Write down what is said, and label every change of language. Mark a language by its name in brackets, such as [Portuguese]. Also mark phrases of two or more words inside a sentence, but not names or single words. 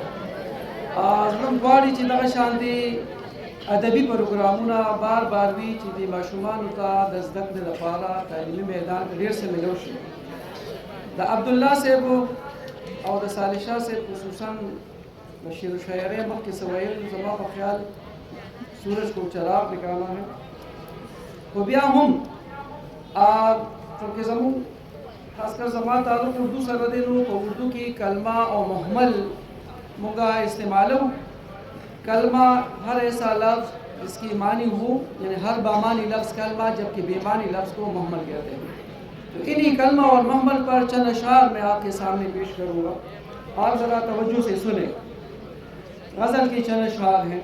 [Pashto] زموږ غواړي چې دغه شانتې ادبي پروګرامونه بار بار وي چې د ماشومانو ته د زده کړې لپاره تعلیمي میدان کې ډېر څه ملو شي. د عبدالله صاحب او د صالح شاه صاحب خصوصا د شعر و شاعرۍ مخکې څه ویل زما په خیال [Urdu] سورج کو چراغ نکالا ہے. [Pashto] خو بیا هم چونکې زموږ خاص کر زما تعلق اردو سره دی نو په اردو کې کلمه او محمل مونږه استعمالو. [Urdu] کلمہ ہر ایسا لفظ جس کی معنی ہو، یعنی ہر بامانی لفظ کلمہ جبکہ بے معنی لفظ کو محمل کہتے ہیں. تو انہی کلمہ اور محمل پر چند اشعار میں آپ کے سامنے پیش کروں گا. آپ ذرا توجہ سے سنیں. غزل کے چند اشعار ہیں.